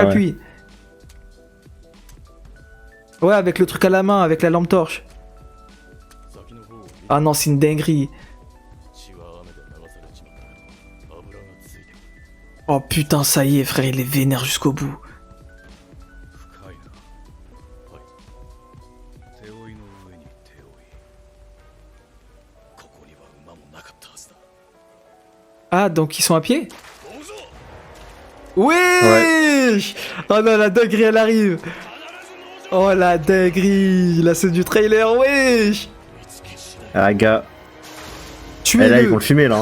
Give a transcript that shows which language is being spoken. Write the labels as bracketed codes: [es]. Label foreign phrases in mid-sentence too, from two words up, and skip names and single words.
[fr] ouais. pluie. Ouais, avec le truc à la main, avec la lampe torche. Ah non, c'est une dinguerie. Oh putain, ça y est, frère, il est vénère jusqu'au bout. [ja] 手負いの上に手負いここには馬もなかったはずだ [fr] Ah, donc ils sont à pied? Wesh. Oh non, la dinguerie, elle arrive. Oh la dinguerie, là c'est du trailer, wesh. Ah, gars. Tuez-le. Et là, ils vont le fumer, là.